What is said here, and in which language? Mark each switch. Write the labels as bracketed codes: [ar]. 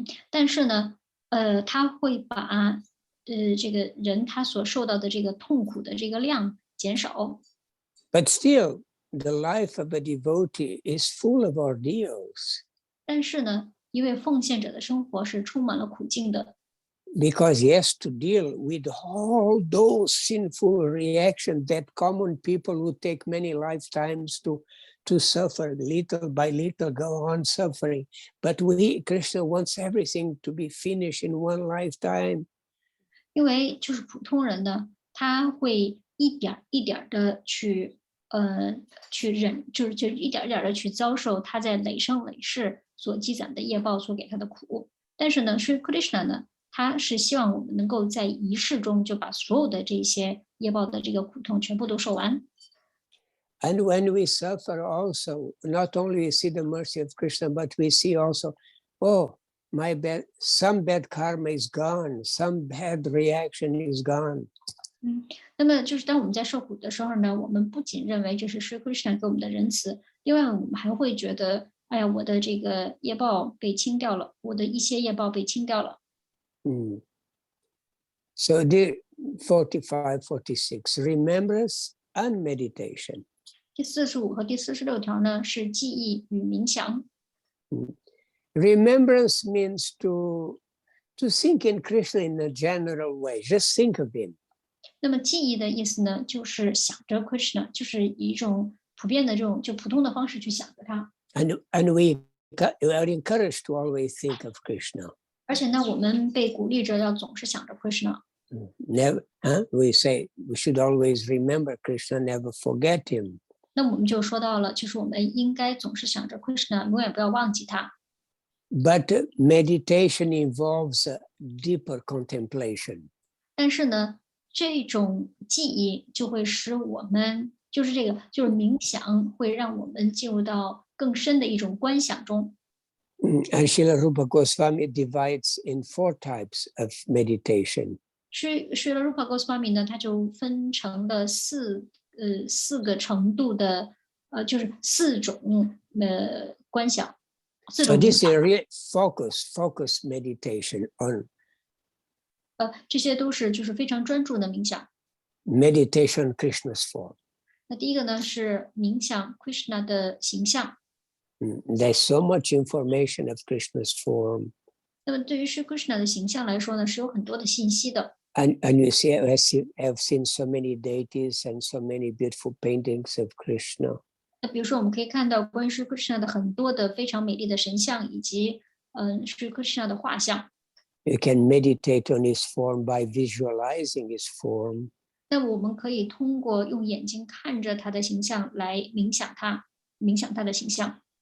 [zh] 但是呢，他会把这个人他所受到的这个痛苦的这个量减少。 [en] But still, the life of a devotee is full of ordeals. [zh] 但是呢，一位奉献者的生活是充满了苦境的。 [en] Because he has to deal with all those sinful reactions that common people who take many lifetimes to suffer little by little, go on suffering. But Krishna wants everything to be finished in one lifetime. [zh] 因为就是普通人呢，他会一点一点的去忍，就一点一点的去遭受他在累生累世所积攒的业报所给他的苦。但是呢，Sri Krishna 呢，他是希望我们能够在一世中就把所有的这些业报的这个苦痛全部都受完。 [en] And when we suffer also, not only we see the mercy of Krishna, but we see also, oh, some bad karma is gone, some bad reaction is gone. [zh] 那么就是当我们在受苦的时候呢，我们不仅认为这是 Sri Krishna 给我们的仁慈，另外我们还会觉得，哎呀，我的这个业报被清掉了，我的一些业报被清掉了。 [en] So the 45, 46, remembrance and meditation. [zh] 第45和第46条呢是记忆与冥想。 [en] Remembrance means to think in Krishna in a general way, just think of him. [zh] 那么记忆的意思呢，就是想着 Krishna，就是以一种普遍的这种就普通的方式去想着他。 [en] And we are encouraged to always think of Krishna. [zh] 而且呢，我们被鼓励着要总是想着 Krishna。 [en] We say we should always remember Krishna, never forget him. [zh] 那我们就说到了，就是我们应该总是想着 Krishna，永远不要忘记他。 [en] But meditation involves a deeper contemplation. [zh] 但是呢，这种记忆就会使我们，就是冥想会让我们进入到更深的一种观想中。 [en] And Srila Rupa Goswami divides in 4 types of meditation. [zh] Srila Rupa Goswami 呢，他就分成了四个程度的，就是4种观想。 [en] So this is a real focus meditation on. [zh] 这些都是就是非常专注的冥想。 [en] Meditation Krishna's form. [zh] 那第一个呢是冥想 Krishna 的形象。 [en] There's so much information of Krishna's form. [zh] 那么对于是 Krishna 的形象来说呢，是有很多的信息的。 [en] And you see, I've seen so many deities and so many beautiful paintings of Krishna. [zh] 那比如说，我们可以看到关于是 Krishna 的很多的非常美丽的神像，以及是 Krishna 的画像。 [en] You can meditate on his form by visualizing his form. [zh] 那我们可以通过用眼睛看着他的形象来冥想他的形象。